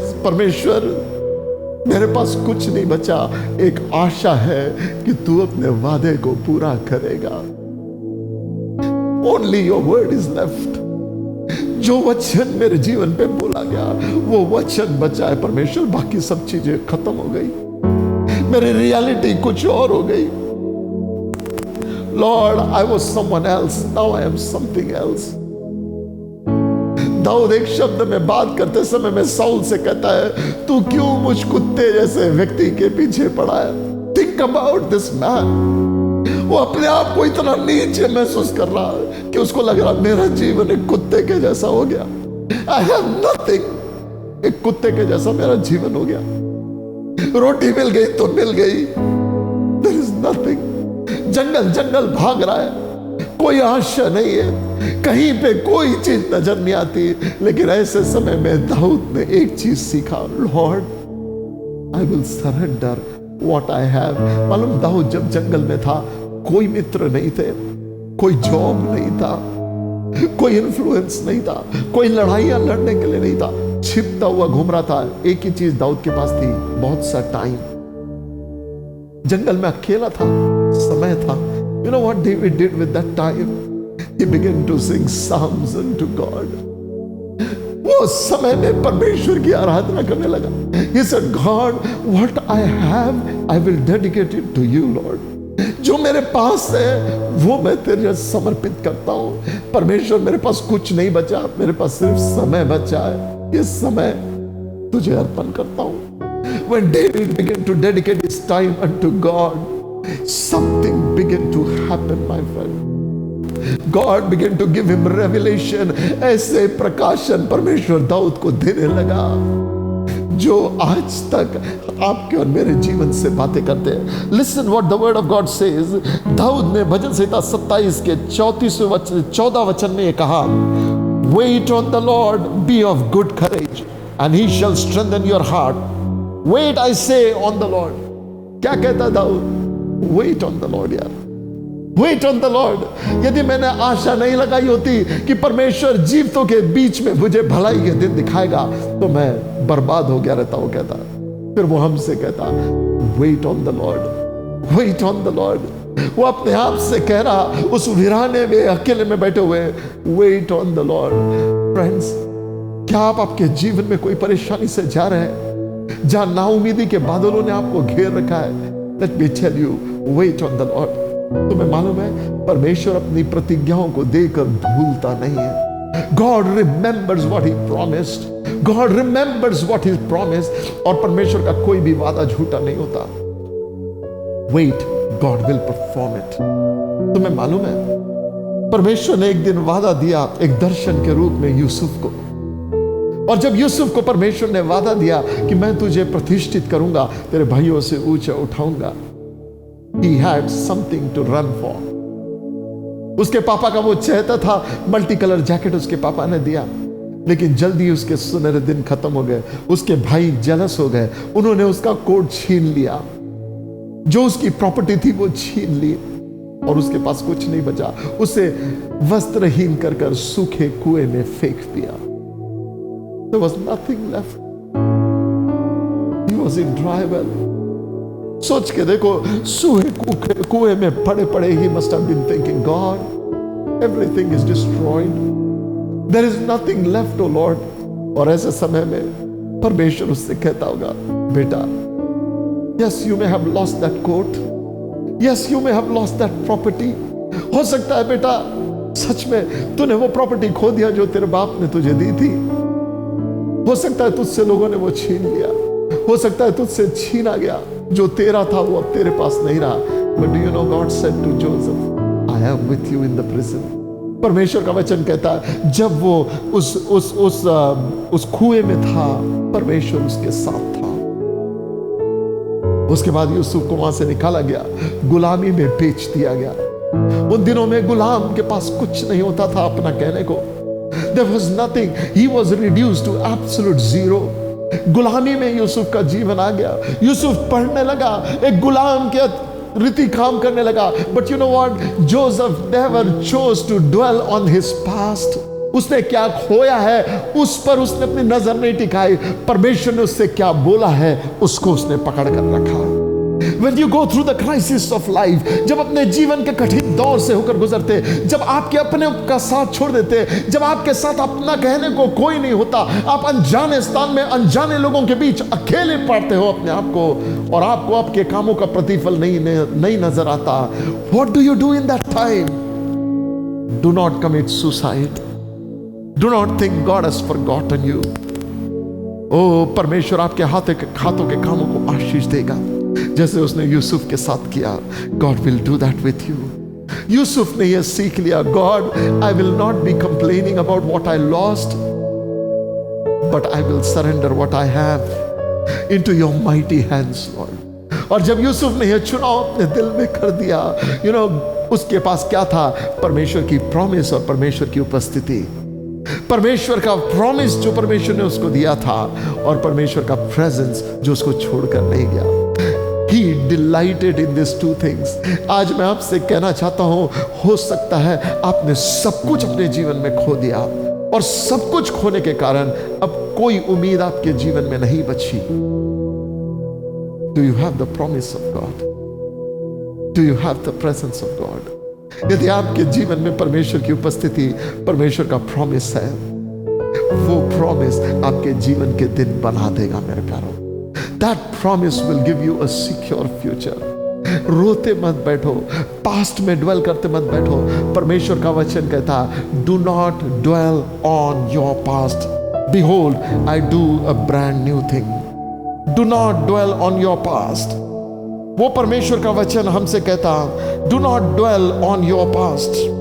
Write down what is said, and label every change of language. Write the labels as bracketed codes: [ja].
[hi] परमेश्वर मेरे पास कुछ नहीं बचा, एक आशा है कि तू अपने वादे को पूरा करेगा। [en] Only your word is left. [hi] जो वचन मेरे जीवन पे बोला गया वो वचन बचा है परमेश्वर, बाकी सब चीजें खत्म हो गई। मेरी रियलिटी कुछ और हो गई। [en] Lord, I was someone else, now I am something else. [hi] Dawood एक शब्द में बात करते समय में साउल से कहता है, तू क्यों मुझ कुत्ते जैसे व्यक्ति के पीछे पड़ा है? [en] Think about this man. [hi] वो अपने आप को इतना नीचे महसूस कर रहा है कि उसको लग रहा मेरा जीवन एक कुत्ते के जैसा हो गया। [en] I have nothing. [hi] एक कुत्ते के जैसा मेरा जीवन हो गया। रोटी मिल गई तो मिल गई, [en] there is nothing. [hi] जंगल जंगल भाग रहा है, कोई आशा नहीं है, कहीं पे कोई चीज नजर नहीं आती। लेकिन ऐसे समय में दाऊद ने एक चीज सीखा, [en] Lord I will surrender what I have. [hi] मालूम दाऊद जब जंगल में था कोई मित्र नहीं थे, कोई जॉब नहीं था, कोई इन्फ्लुएंस नहीं था, कोई लड़ाइयां लड़ने के लिए नहीं था, छिपता हुआ घूम रहा था। एक ही चीज दाऊद के पास थी, बहुत सा टाइम। जंगल में अकेला था, समय था। [en] You know what David did with that time? He began to sing psalms unto God. [hi] वो समय में परमेश्वर की आराधना करने लगा। [en] He said, God, what I have, I will dedicate it to you, Lord. [hi] जो मेरे पास है वो मैं तेरे समर्पित करता हूं। परमेश्वर मेरे पास कुछ नहीं बचा, मेरे पास सिर्फ समय बचा है, ये समय तुझे अर्पण करता हूं। [en] When David began to dedicate his time unto God, something began to happen, my friend. God began to give him revelation. [hi] ऐसे प्रकाशन परमेश्वर दाऊद को देने लगा जो आज तक आपके और मेरे जीवन से बातें करते हैं. [en] Listen what the word of God says. [hi] Dawood ने भजन संहिता 27 के 14 वचन में ये कहा, [en] Wait on the Lord, be of good courage, and he shall strengthen your heart. Wait, I say, on the Lord. [hi] क्या कहता Dawood? [en] Wait on the Lord यार. Wait on the Lord. [hi] यदि मैंने आशा नहीं लगाई होती कि परमेश्वर जीवितों के बीच में मुझे भलाई के दिन दिखाएगा तो मैं बर्बाद हो गया रहता. वो कहता, फिर वो हमसे कहता, [en] Wait on the Lord. Wait on the Lord. [hi] वो अपने आप से कह रहा उस वीराने में अकेले में बैठे हुए, [en] Wait on the Lord. [hi] Friends, क्या आप आपके जीवन में कोई परेशानी से जा रहे हैं जहां नाउमीदी के बादलों ने आपको घेर रखा है? [en] Let me tell you, wait on the Lord. [hi] तुम्हें मालूम है परमेश्वर अपनी प्रतिज्ञाओं को देकर भूलता नहीं है. [en] God remembers what he promised. God remembers what he promised. [hi] और परमेश्वर का कोई भी वादा झूठा नहीं होता. [en] Wait, God will perform it. [hi] तुम्हें मालूम है परमेश्वर ने एक दिन वादा दिया एक दर्शन के रूप में यूसुफ को. और जब यूसुफ को परमेश्वर ने वादा दिया कि मैं तुझे प्रतिष्ठित करूंगा, तेरे भाइयों से ऊंचा उठाऊंगा, [en] he had something to run for. [hi] उसके पापा का वो चहेता था, मल्टी कलर जैकेट उसके पापा ने दिया, लेकिन जल्दी उसके सुनहरे दिन खत्म हो गए. उसके भाई जेलस हो गए, उन्होंने उसका कोट छीन लिया, जो उसकी प्रॉपर्टी थी वो छीन ली और उसके पास कुछ नहीं बचा. उसे वस्त्रहीन कर सूखे कुएं में फेंक दिया. [en] There was nothing left. He was in dry well. [hi] सोच के देखो, सूखे कुएं में पड़े पड़े ही [en] must have been thinking, God, everything is destroyed. There is nothing left, oh Lord. [hi] और ऐसे समय में परमेश्वर उससे कहता होगा, बेटा, [en] yes, you may have lost that coat. Yes, you may have lost that property. [hi] हो सकता है बेटा सच में तूने वो प्रॉपर्टी खो दिया जो तेरे बाप ने तुझे दी थी. हो सकता है तुझसे लोगों ने वो छीन लिया. हो सकता है तुझसे छीना गया. जो तेरा था वो अब तेरे पास नहीं रहा. [en] But do you know God said to Joseph, I am with you in the prison. [hi] परमेश्वर का वचन कहता है जब वो उस कुएं में था, परमेश्वर उसके साथ था. उसके बाद यूसुफ को वहां से निकाला गया, गुलामी में बेच दिया गया. उन दिनों में गुलाम के पास कुछ नहीं होता था अपना कहने को. [en] There was nothing. He was reduced to absolute zero. [hi] गुलामी में यूसुफ का जीवन आ गया. यूसुफ पढ़ने लगा, एक गुलाम के रीति काम करने लगा. [en] But you know what? Joseph never chose to dwell on his past. [hi] उसने क्या खोया है उस पर उसने अपनी नजर नहीं टिकाई. परमेश्वर ने उससे क्या बोला है उसको उसने पकड़ कर रखा. [en] When you go through the crisis of life, [hi] जब अपने जीवन के कठिन दौर से होकर गुजरते, जब आपके अपने का साथ छोड़ देते, जब आपके साथ अपना कहने को कोई नहीं होता, आप अनजाने स्थान में अनजाने लोगों के बीच अकेले पाते हो अपने आप को, और आपको आपके कामों का प्रतिफल नहीं नजर आता. [en] What do you do in that time? Do not commit suicide. Do not think God has forgotten you. [hi] परमेश्वर आपके हाथों के कामों को आशीष देगा जैसे उसने यूसुफ के साथ किया. [en] God will do that with you. [hi] Yusuf ने यह सीख लिया, [en] God, I will not be complaining about what I lost, but I will surrender what I have into your mighty hands, Lord. [hi] और जब यूसुफ ने यह चुनाव अपने दिल में कर दिया, उसके पास क्या था? परमेश्वर की प्रॉमिस और परमेश्वर की उपस्थिति. परमेश्वर का प्रॉमिस जो परमेश्वर ने उसको दिया था, और परमेश्वर का प्रेजेंस जो उसको छोड़कर नहीं गया. [en] He delighted in these two things. [hi] आज मैं आपसे कहना चाहता हूं, हो सकता है आपने सब कुछ अपने जीवन में खो दिया, और सब कुछ खोने के कारण अब कोई उम्मीद आपके जीवन में नहीं बची. [en] Do you have the promise of God? Do you have the presence of God? [hi] यदि आपके जीवन में परमेश्वर की उपस्थिति, परमेश्वर का प्रॉमिस है, वो प्रॉमिस आपके जीवन के दिन बना देगा मेरे प्यारों. [en] That promise will give you a secure future. [hi] रोते मत बैठो, पास्ट में ड्वेल करते मत बैठो. परमेश्वर का वचन कहता, [en] do not dwell on your past. Behold, I do a brand new thing. Do not dwell on your past. [hi] वो परमेश्वर का वचन हमसे कहता, [en] do not dwell on your past.